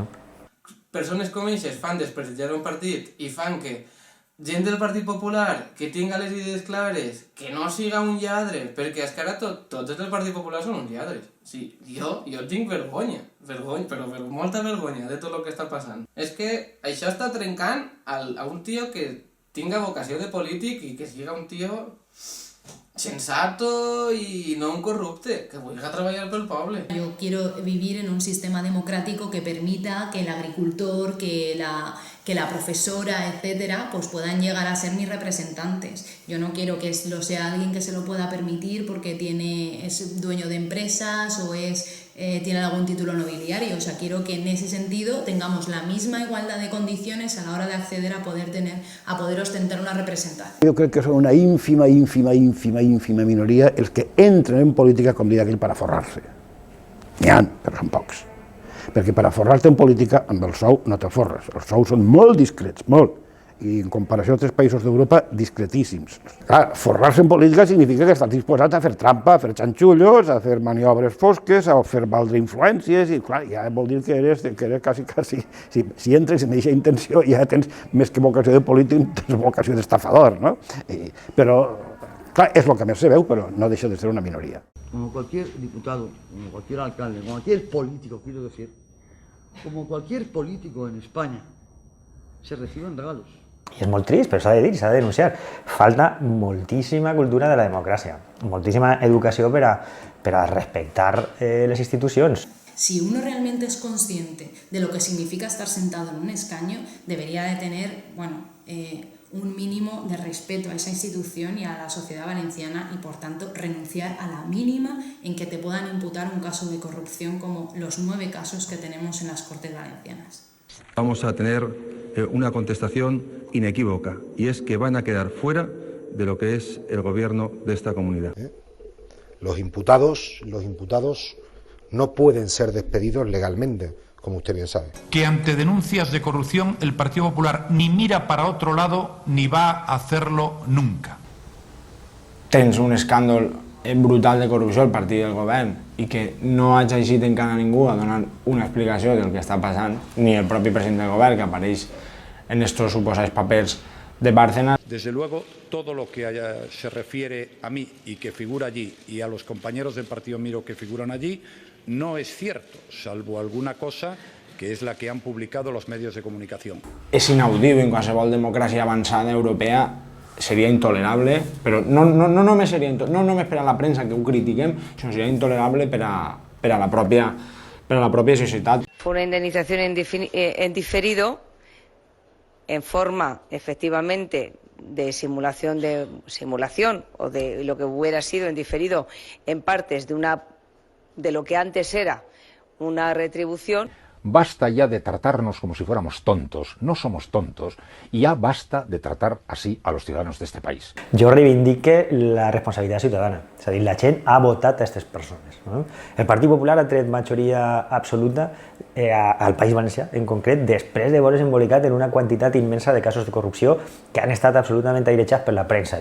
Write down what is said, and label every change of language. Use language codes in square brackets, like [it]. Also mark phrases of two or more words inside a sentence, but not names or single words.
[ca] Persones com eixes fan desprestigiar un partit i fan que gent del Partit Popular que tinga les idees clares, que no siga un lladre, perquè és que ara tots els del Partit Popular són uns lladres. Sí, jo tinc vergonya, però molta vergonya de tot el que està passant. És que això està trencant a un tio que tinga vocació de polític i que siga un tio [es] sensato y [ca] no un corrupte, [es] que vuelva a trabajar por el pueblo. Yo quiero vivir en un sistema democrático que permita que el agricultor, que la profesora, etcétera, pues puedan llegar a ser mis representantes. Yo no quiero que lo sea alguien que se lo pueda permitir porque es dueño de empresas o tiene algún título nobiliario. O sea, quiero que en ese sentido tengamos la misma igualdad de condiciones a la hora de acceder a poder ostentar una representación. [ca] Jo crec que són una ínfima minoria els que entren en política, com diria aquell, per a forrar-se. N'hi ha, però són pocs. Perquè per a forrar-te en política, amb el sou no te forres. Els sous són molt discrets, molt. I en comparació a altres països d'Europa, discretíssims. Clar, forrar-se en política significa que estàs disposat a fer trampa, a fer xanxullos, a fer maniobres fosques, a fer valdre influències, i clar, ja vol dir que eres quasi... Si entres en aquesta intenció ja tens més que vocació de polític, tens vocació d'estafador, no? Però, clar, és el que més se veu, però no deixa de ser una minoria. [es] Como cualquier diputado, como cualquier alcalde, como cualquier político, quiero decir, como cualquier político en España, se reciben regalos. [ca] I és molt trist, però s'ha de dir, s'ha de denunciar. Falta moltíssima cultura de la democràcia, moltíssima educació per a respectar les institucions. [es] Si uno realmente es consciente de lo que significa estar sentado en un escaño, debería de tener, un mínimo de respeto a esa institución y a la sociedad valenciana y, por tanto, renunciar a la mínima en que te puedan imputar un caso de corrupción como los 9 casos que tenemos en las Cortes Valencianas. Vamos a tener una contestación inequívoca, y es que van a quedar fuera de lo que es el gobierno de esta comunidad. Los imputados no pueden ser despedidos legalmente, como usted bien sabe. Que ante denuncias de corrupción el Partido Popular ni mira para otro lado ni va a hacerlo nunca. [ca] Tens un escàndol brutal de corrupció al partit del govern i que no ha exigit encara ningú a donar una explicació del que està passant, ni el propi president del govern, que apareix en estos suposats papers de Bárcenas. [es] Desde luego, todo lo que se refiere a mí y que figura allí y a los compañeros del Partido Miro que figuran allí, no es cierto, salvo alguna cosa que es la que han publicado los medios de comunicación. [ca] És inaudible en qualsevol democràcia avançada europea seria intolerable, però no només per a la premsa que ho critiquem, sinó seria intolerable per a la pròpia societat. [es] Fue una indemnización en diferido, en forma, efectivamente, de simulación o de lo que hubiera sido en diferido en partes de lo que antes era una retribución. Basta ya de tratarnos como si fuéramos tontos, no somos tontos, y ya basta de tratar así a los ciudadanos de este país. [ca] Jo reivindique la responsabilitat ciutadana, és a dir, la gent ha votat a aquestes persones. No? El Partit Popular ha tret majoria absoluta al País Valencià, en concret, després de veure's embolicat en una quantitat immensa de casos de corrupció que han estat absolutament airejats per la premsa.